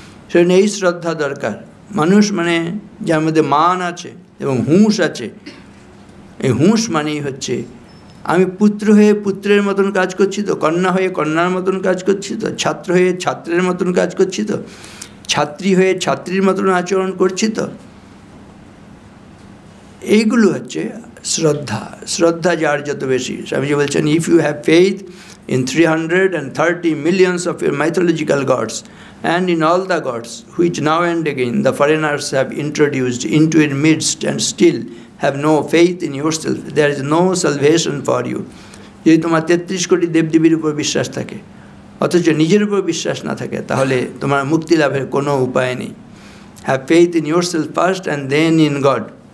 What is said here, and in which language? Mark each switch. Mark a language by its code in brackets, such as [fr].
[bn] সেজন্য এই শ্রদ্ধা দরকার। মানুষ মানে যার মধ্যে মান আছে এবং হুঁশ আছে। এই হুঁশ মানেই হচ্ছে আমি পুত্র হয়ে পুত্রের মতন কাজ করছি তো, কন্যা হয়ে কন্যার মতন কাজ করছি তো, ছাত্র হয়ে ছাত্রের মতন কাজ করছি তো, ছাত্রী হয়ে ছাত্রীর মতন আচরণ করছি তো। এইগুলো হচ্ছে শ্রদ্ধা। শ্রদ্ধা যার যত বেশি, স্বামীজি বলছেন, [en] If you have faith in 330 millions of your mythological gods and in all the gods which now and again the foreigners have introduced into your midst and still have no faith in yourself, there is no salvation for you. [bn] যদি তোমার 33 কোটি দেবদেবীর উপর বিশ্বাস থাকে অথচ নিজের উপর বিশ্বাস না থাকে, তাহলে তোমার মুক্তি লাভের কোনো উপায় নেই। [en] Have faith in yourself first and then in God.